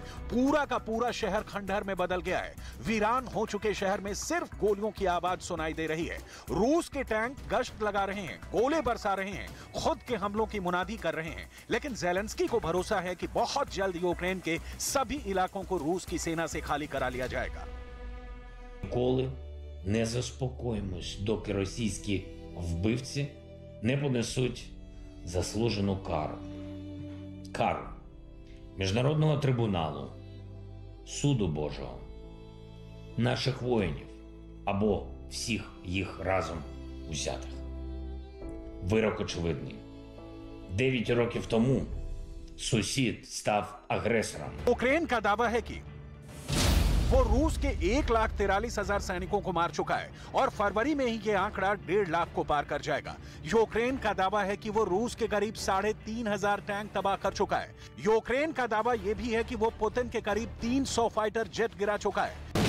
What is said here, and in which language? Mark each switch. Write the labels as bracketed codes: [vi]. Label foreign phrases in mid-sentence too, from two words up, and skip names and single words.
[hi] पूरा का पूरा शहर खंडहर में बदल गया है। वीरान हो चुके शहर में सिर्फ गोलियों की आवाज सुनाई दे रही है। रूस के टैंक गश्त लगा रहे हैं, गोले बरसा रहे हैं, खुद के हमलों की मुनादी कर रहे हैं। लेकिन जेलेंस्की को भरोसा है कि बहुत जल्द यूक्रेन के सभी इलाकों को रूस की सेना से खाली करा लिया जाएगा। [uk] Ніколи не заспокоїмось, доки російські вбивці не понесуть заслужену кару. Кару Міжнародного трибуналу, суду Божого, наших воїнів або всіх їх разом узятих. Вирок очевидний. 9 років тому сусід став агресором. [hi] यूक्रेन का दावा है कि वो रूस के 1,43,000 सैनिकों को मार चुका है और फरवरी में ही ये आंकड़ा 1.5 लाख को पार कर जाएगा। यूक्रेन का दावा है कि वो रूस के करीब 3,500 टैंक तबाह कर चुका है। यूक्रेन का दावा यह भी है कि वो पुतिन के करीब 300 [en] fighter jet [hi] गिरा चुका है।